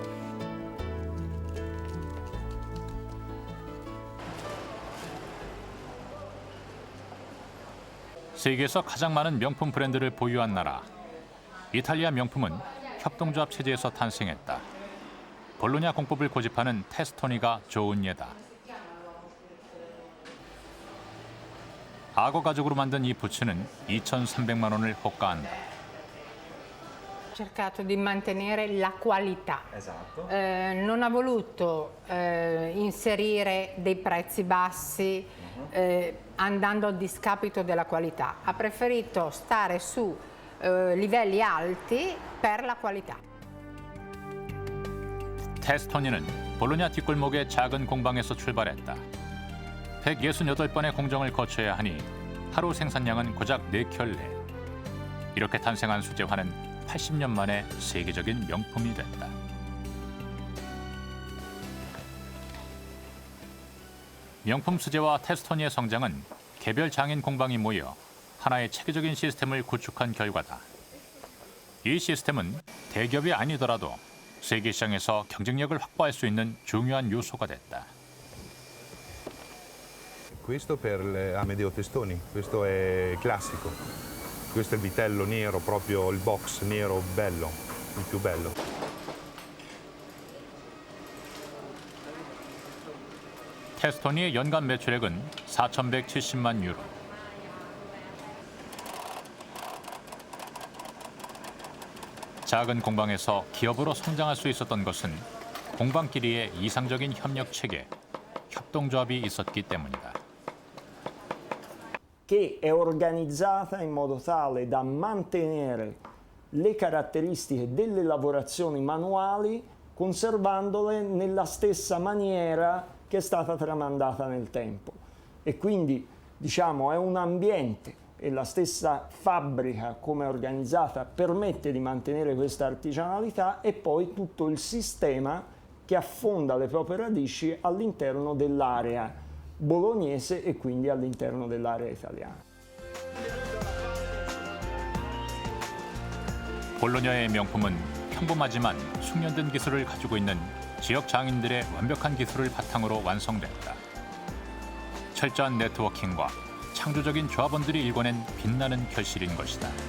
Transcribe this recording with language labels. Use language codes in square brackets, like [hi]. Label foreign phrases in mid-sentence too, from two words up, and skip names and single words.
[ko] 세계에서 가장 많은 명품 브랜드를 보유한 나라. 이탈리아 명품은 협동조합 체제에서 탄생했다. 볼로냐 공법을 고집하는 테스토니가 좋은 예다. 악어 가죽으로 만든 이 부츠는 2,300만 원을 호가한다. [it] Ha cercato di mantenere la qualità. Esatto. Non ha voluto inserire dei prezzi bassi andando a discapito della qualità. Ha preferito stare su livelli alti per la qualità. [ko] 테스토니는 볼로냐 뒷골목의 작은 공방에서 출발했다. 168번의 공정을 거쳐야 하니 하루 생산량은 고작 4켤레. 이렇게 탄생한 수제화는 80년 만에 세계적인 명품이 됐다. 명품 수제화 테스토니의 성장은 개별 장인 공방이 모여 하나의 체계적인 시스템을 구축한 결과다. 이 시스템은 대기업이 아니더라도 세계 시장에서 경쟁력을 확보할 수 있는 중요한 요소가 됐다. [it] Questo per Amedeo Testoni, questo è classico. Questo è il vitello nero, proprio il box nero bello, il più bello. [ko] 테스토니의 연간 매출액은 4,170만 유로. 작은 공방에서 기업으로 성장할 수 있었던 것은 공방끼리의 이상적인 협력 체계, 협동조합이 있었기 때문이다. [it] Che è organizzata in modo tale da mantenere le caratteristiche delle lavorazioni manuali conservandole nella stessa maniera che è stata tramandata nel tempo. E quindi, diciamo, è un ambiente e la stessa fabbrica come è organizzata permette di mantenere questa artigianalità, e poi tutto il sistema che affonda le proprie radici all'interno dell'area bolognese e quindi all'interno dell'area italiana. [ko] 볼로냐의 명품은 평범하지만 숙련된 기술을 가지고 있는 지역 장인들의 완벽한 기술을 바탕으로 완성됐다. 철저한 네트워킹과 창조적인 조합원들이 일궈낸 빛나는 결실인 것이다.